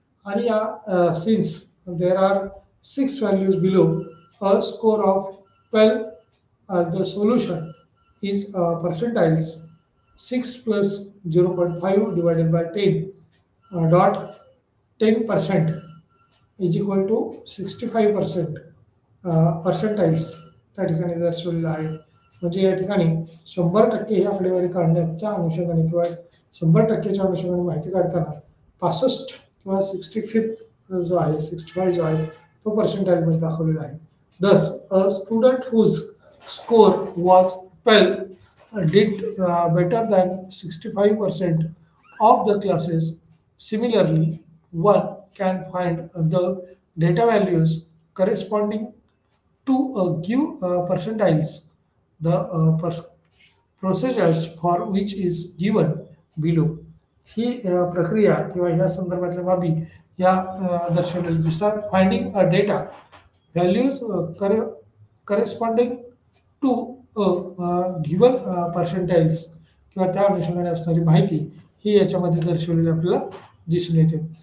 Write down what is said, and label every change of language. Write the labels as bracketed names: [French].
[English] आणि या since there are 6 values below a score of 12 the solution is percentiles 6 plus 0.5 divided by 10 dot 10% is equal to 65% percentiles [Marathi] त्या ठिकाणी दर्शवलेलं आहे. म्हणजे या ठिकाणी 100% ही आकडेवारी काढण्याच्या अनुषंगाने किंवा 100%च्या अनुषंगाने माहिती काढताना 65 किंवा 65 जो आहे 65 जो आहे तो पर्सेंटाइल मध्ये दाखवलेला आहे. [English] Thus, a student whose score was 12 did better than 65% of the classes. Similarly, one can find the data values corresponding to give percentiles. The procedures for which is given below. [Marathi] ही प्रक्रिया किंवा या संदर्भातल्या बाबी या दर्शवलेल्या दिसतात. [English] finding a data values corresponding to given percentiles [Marathi] किंवा त्या अनुषंगाने असणारी माहिती ही याच्यामध्ये दर्शवलेली आपल्याला दिसून येते.